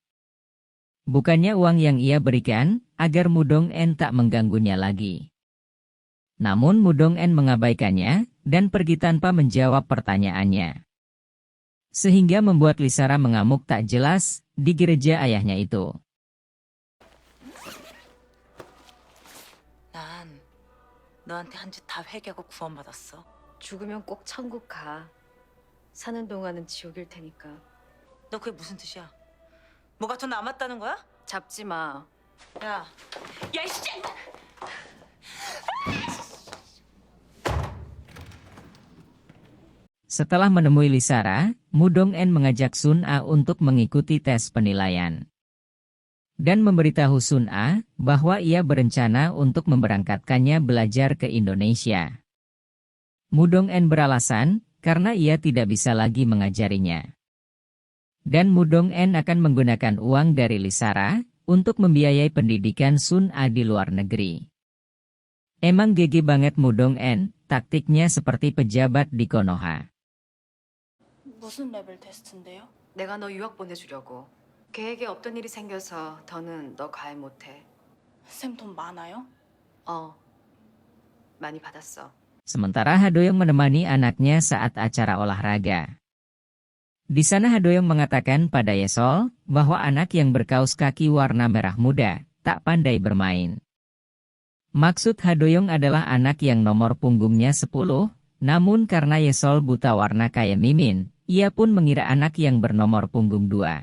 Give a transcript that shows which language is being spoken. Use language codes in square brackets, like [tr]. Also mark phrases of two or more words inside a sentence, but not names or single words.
[id] Bukannya uang yang ia berikan, agar Mudong-en tak mengganggunya lagi. Namun Mudong-en mengabaikannya, dan pergi tanpa menjawab pertanyaannya. Sehingga membuat Lisara mengamuk tak jelas, di gereja ayahnya itu. [ko] 난 너한테 한 짓 다 회개하고 구원받았어. 죽으면 꼭 천국 가. 사는 동안은 지옥일 테니까. 너 그게 무슨 뜻이야? 뭐가 더 남았다는 거야? 잡지 마. 야, 야 이씨! [id] Setelah menemui Lisara, Mudong-en mengajak Sun-a untuk mengikuti tes penilaian. Dan memberitahu Sun-a bahwa ia berencana untuk memberangkatkannya belajar ke Indonesia. Mudong-en beralasan karena ia tidak bisa lagi mengajarinya. Dan Mudong-en akan menggunakan uang dari Lisara untuk membiayai pendidikan Sun-a di luar negeri. Emang gege banget Mudong-en, taktiknya seperti pejabat di Konoha. [ko] 무슨 레벨 테스트인데요? 내가 너 유학 보내주려고. 계획에 없던 일이 생겨서 더는 너 가해 못해. 쌤 돈 많아요? 많이 받았어. [id] Sementara Hadoyong menemani anaknya saat acara olahraga. Di sana Hadoyong mengatakan pada Yesol bahwa anak yang berkaus kaki warna merah muda tak pandai bermain. Maksud Hadoyong adalah anak yang nomor punggungnya 10, namun karena Yesol buta warna kayak Mimin, ia pun mengira anak yang bernomor punggung 2.